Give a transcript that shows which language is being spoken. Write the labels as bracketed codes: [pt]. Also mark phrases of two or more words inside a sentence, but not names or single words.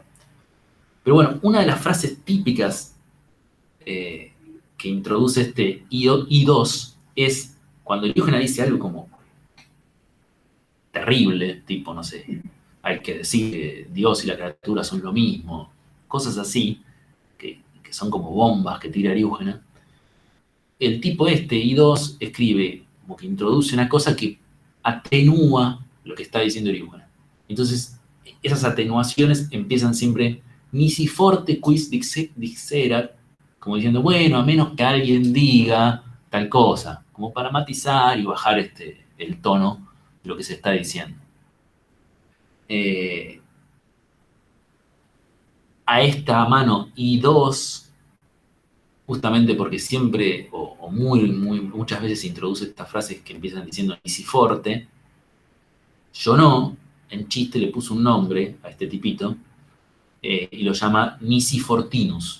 [es] Pero bueno, una de las frases típicas eh, que introduce este I2 es cuando Eriúgena dice algo como terrible, tipo, no sé, hay que decir que Dios y la criatura son lo mismo, cosas así, que son como bombas que tira Eriúgena. El tipo este, I2, escribe, como que introduce una cosa que atenúa lo que está diciendo Eriúgena. Entonces, esas atenuaciones empiezan siempre, [la] nisi forte quis dixerat, [es] como diciendo, bueno, a menos que alguien diga tal cosa, como para matizar y bajar el tono de lo que se está diciendo. Eh, a esta mano I2, justamente porque siempre, o muchas veces se introduce estas frases que empiezan diciendo [la] nisi forte, [es] yo no, en chiste le puso un nombre a este tipito, y lo llama Nisi Fortinus.